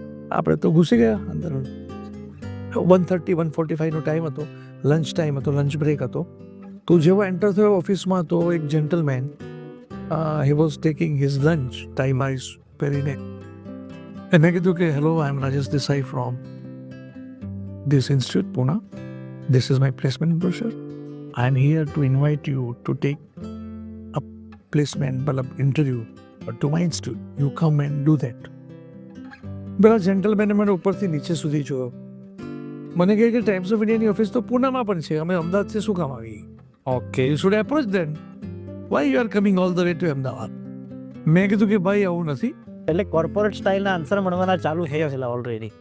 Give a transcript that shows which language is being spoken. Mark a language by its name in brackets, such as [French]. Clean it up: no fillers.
[Gujarati] આપણે તો ઘૂસી ગયા અંદર. 1:45નો ટાઈમ હતો. લંચ ટાઈમ હતો. લંચ બ્રેક હતો. તો જેવો એન્ટર થયો ઓફિસમાં તો એક gentleman [English] he was taking his lunch time [Gujarati] eyes પહેરીને. મેં કીધું કે [English] Hello I am Rajesh Desai from this institute, Pune. This is my placement brochure. I am here to invite you to take a placement interview to my institute. You come and do that. [Gujarati] પેલા જેન્ટલમેને મને ઉપરથી નીચે સુધી જોયો. મને કહે કે times of ઇન્ડિયાની ઓફિસ તો પૂનામાં પણ છે. અમે અમદાવાદથી શું કામ આવી? [English] Okay you should approach them. Why you are coming all the way to Ahmedabad? [Gujarati] મેં કીધું કે ભાઈ આવું નથી. એટલે કોર્પોરેટ સ્ટાઇલના આન્સર મળવાના ચાલુ થઈ છે ઓલરેડી.